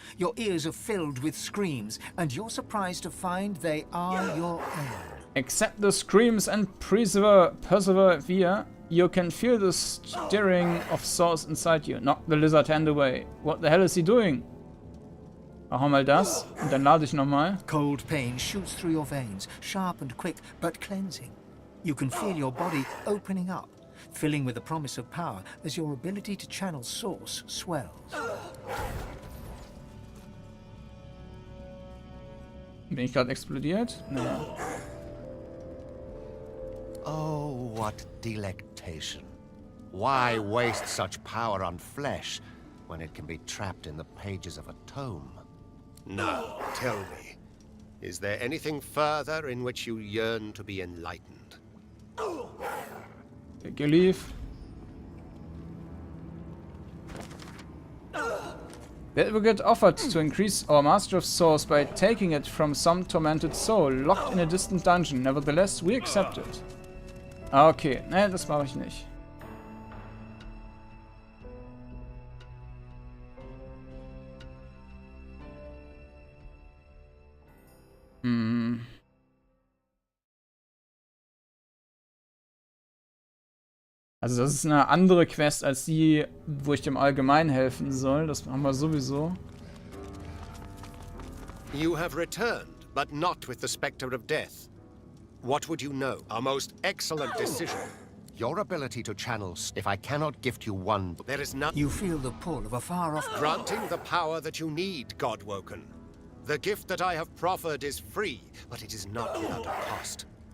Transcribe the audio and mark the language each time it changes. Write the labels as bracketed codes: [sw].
[en] Your ears are filled with screams, and you're surprised to find they are your own. Accept the screams and persevere. You can feel the stirring of source inside you. Knock the lizard hand away. What the hell is he doing? [de] Machen wir mal das und dann lade ich nochmal. [en] Cold pain shoots through your veins, sharp and quick, but cleansing. You can feel your body opening up, filling with the promise of power as your ability to channel source swells. [de] Bin ich gerade explodiert? Naja. [en] Oh, what delectation. Why waste such power on flesh when it can be trapped in the pages of a tome? Now, tell me, is there anything further in which you yearn to be enlightened? Take your leave. The Advocate offered to increase our Master of Souls by taking it from some tormented soul, locked in a distant dungeon. Nevertheless, we accept it. [de] Okay, ne, das mache ich nicht. Also das ist eine andere Quest als die, wo ich dem Allgemein helfen soll. Das haben wir sowieso. [en] You have returned, but not with the spectre of death. What would you know? A most excellent decision. Your ability to channel, if I cannot gift you one... There is none... You feel the pull of a far-off... Granting the power that you need, Godwoken. The gift that I have proffered is free, but it is not without a cost.